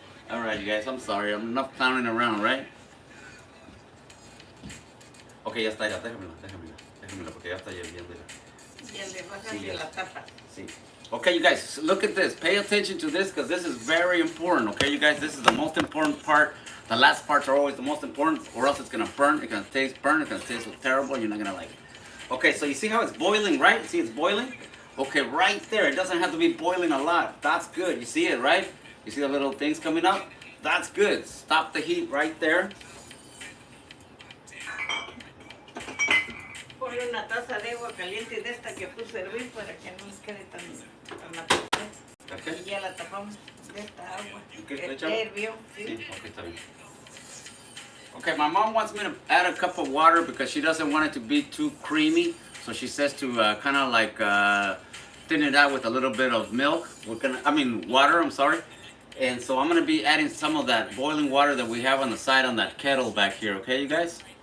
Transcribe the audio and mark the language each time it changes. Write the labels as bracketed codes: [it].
[en] All right, you guys, I'm sorry. I'm enough clowning around, right? [es] Okay, ya está, ya, déjamela, porque ya está hirviendo. Ya le bajas y la tapas. Sí. [en] Okay, you guys, look at this. Pay attention to this because this is very important. Okay, you guys, this is the most important part. The last parts are always the most important, or else it's gonna burn. It's gonna taste burn. It's gonna taste terrible. You're not gonna like it. Okay, so you see how it's boiling, right? See, it's boiling. Okay, right there. It doesn't have to be boiling a lot. That's good. You see it, right? You see the little things coming up? That's good. Stop the heat right there. [es] Ponle una taza de agua caliente de esta que puse a hervir para que no nos quede tan apretado. [en] Okay. [es] Y ya la tapamos de esta agua. [en] Okay, [es] Que ¿está hirvió, Sí, ¿sí? okay, está bien. [en] Okay, my mom wants me to add a cup of water because she doesn't want it to be too creamy. So she says to kind of like thin it out with a little bit of milk. Water, I'm sorry. And so I'm gonna be adding some of that boiling water that we have on the side on that kettle back here, okay, you guys?